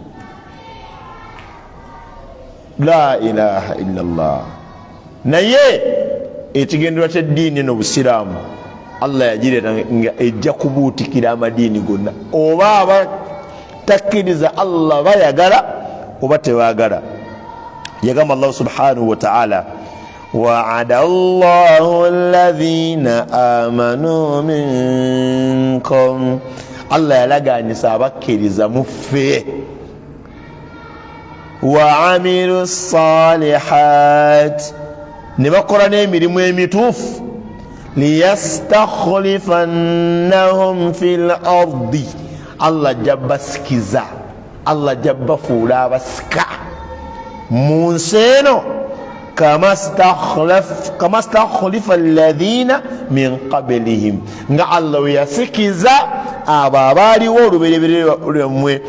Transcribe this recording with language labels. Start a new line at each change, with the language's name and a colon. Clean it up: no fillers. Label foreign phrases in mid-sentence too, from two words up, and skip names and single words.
Arabic: لا إله إلا الله.
Ganda: Naye ekigendera ky'eddiini n'obusiraamu Allah yagireeta nga ejja kubuutikira amadiini gonna, oba abatakkiriza Allah bayagala oba tebaagala.
Arabic: Yagamba الله سبحانه وتعالى وعد الله الذين آمنوا منكم,
Ganda: Allah yalagaanyisa abakkiriza muffe,
Arabic: وعملوا الصالحات,
Ganda: ne bakola n'emirimu emituufu,
Arabic: ليستخلفنهم في الأرض,
Ganda: Allah jabbasikiza, Allah jabbafuula abasika mu nsi eno,
Arabic: كما استخلف الذين من قبلهم,
Ganda: nga Allah we yasikiza abo abaaliwo olubereberye lwemmwe.